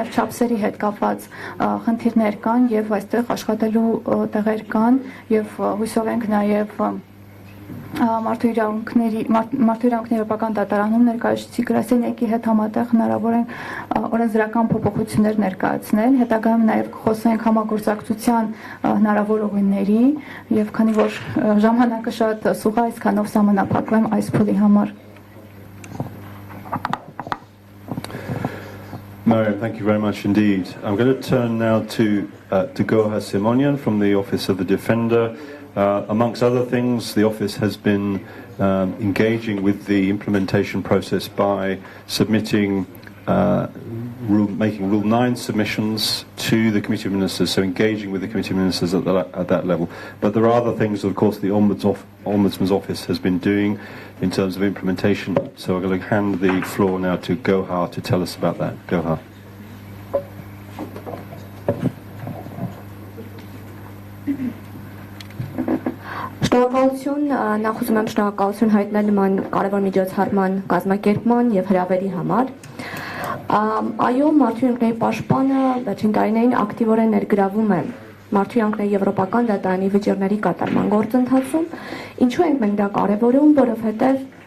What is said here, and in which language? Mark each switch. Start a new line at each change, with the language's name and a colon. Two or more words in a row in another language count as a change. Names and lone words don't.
Armenian: չափսերի հետ կապված խնդիրներ կան եւ այստեղ աշխատելու տեղեր կան եւ հույսով ենք նաև մարդու իրավունքների Եվրոպական դատարանում ներկայացուցիչ գրասենյակի հետ համատեղ հնարավոր են օրենսդրական փոփոխություններ ներկայացնել, հետագայում նաև կխոսենք համագործակցության հնարավոր ուղիների եւ քանի որ ժամանակը շատ սուղ է, այսքանով սահմանափակվեմ այս փուլի համար։
English: Mariam, thank you very much indeed. I'm going to turn now to Goha Simonian from the Office of the Defender. Amongst other things, the office has been engaging with the implementation process by submitting, making Rule 9 submissions to the Committee of Ministers, so engaging with the Committee of Ministers at that level. But there are other things, of course, the Ombudsman's Office has been doing in terms of implementation. So I'm going to hand the floor now to Goha to tell us about that. Goha.
Armenian: Շնորհակալություն, նախ ուզում եմ շնորհակալություն հայտնել նման կարևոր միջոցառման կազմակերպման եւ հրավերի համար։ Այո, մարդու իրավունքների պաշտպանը վերջին տարիներին ակտիվորեն ներգրավում է մարդու իրավունքների եվրոպական դատարանի վճիռների կատարման գործընթացում։ Ինչու ենք մենք դա կարևորում, որովհետեւ